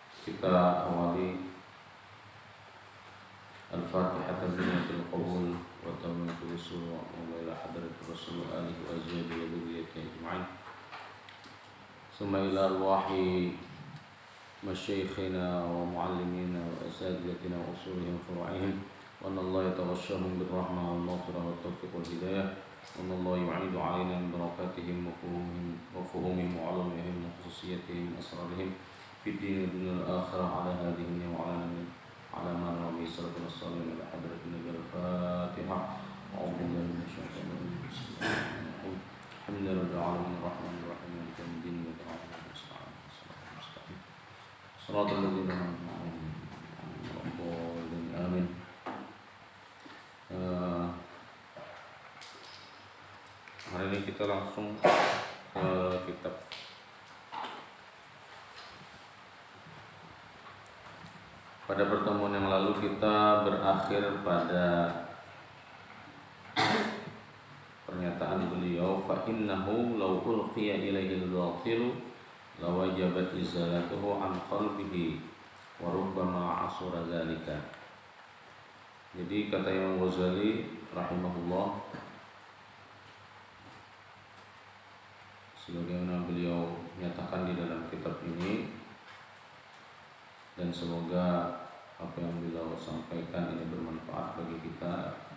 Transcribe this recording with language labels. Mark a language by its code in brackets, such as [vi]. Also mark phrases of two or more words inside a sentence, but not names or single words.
[id] kita awali [ar] الفاتحة بنية القبول وتمام الوصول وإلى حضرة الرسول آله وأزواجه وذريته أجمعين. ثم إلى أرواح مشايخنا ومعلمينا وأساتذتنا وأصولهم فروعهم وأن الله يتغشاهم بالرحمة والمغفرة والتوفيق والهداية وأن الله يعيد علينا من بركاتهم وفهومهم وعلومهم وخصوصياتهم أسرارهم في الدين والدنيا والآخرة على هذه وعلى من النبي صلى الله عليه وسلم إلى حضرة الفاتحة. أعوذ بالله من الشيطان الرجيم. بسم الله الرحمن الرحيم. الحمد لله رب العالمين الرحمن الرحيم مالك يوم الدين وتعالى المستعان. صراط الذين أنعمت عليهم. Amin. [id] Hari ini kita langsung ke kitab. Pada pertemuan yang lalu kita berakhir pada pernyataan beliau, [ar] فإنه لو ألقي إليه الباطل لوجبت إزالته عن قلبه وربما عسر ذلك. [id] Jadi kata Imam Ghazali rahimahullah, sebagaimana beliau nyatakan di dalam kitab ini, dan semoga apa yang beliau sampaikan ini bermanfaat bagi kita.